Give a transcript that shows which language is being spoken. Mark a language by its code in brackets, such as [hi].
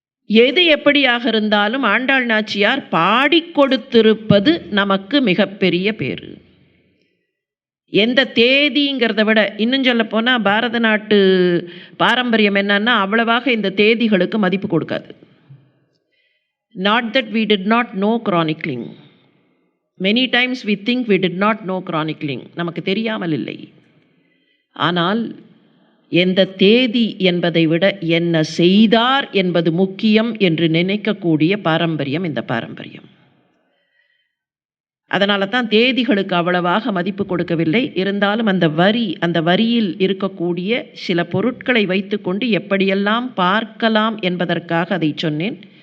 [ta] எது எப்படியாக இருந்தாலும் ஆண்டாள் நாச்சியார் பாடிக் கொடுத்திருப்பது நமக்கு மிகப்பெரிய பேர். எந்த தேதிங்கிறத விட இன்னும் சொல்ல போனால் பாரத நாட்டு பாரம்பரியம் என்னன்னா அவ்வளவாக இந்த தேதிகளுக்கு மதிப்பு கொடுக்காது. [en] Not that we did not know chronicling. Many times we think we did not know chronicling. [ta] நமக்கு தெரியாமல் இல்லை. ஆனால் எந்த தேதி என்பதை விட என்ன செய்தார் என்பது முக்கியம் என்று நினைக்கக்கூடிய பாரம்பரியம் இந்த பாரம்பரியம். அதனால தான் தேதிகளுக்கு அவ்வளவாக மதிப்பு கொடுக்கவில்லை. இருந்தாலும் அந்த வரியில் இருக்கக்கூடிய சில பொருட்களை வைத்துக்கொண்டு எப்படியெல்லாம் பார்க்கலாம் என்பதற்காக அதை சொன்னேன்.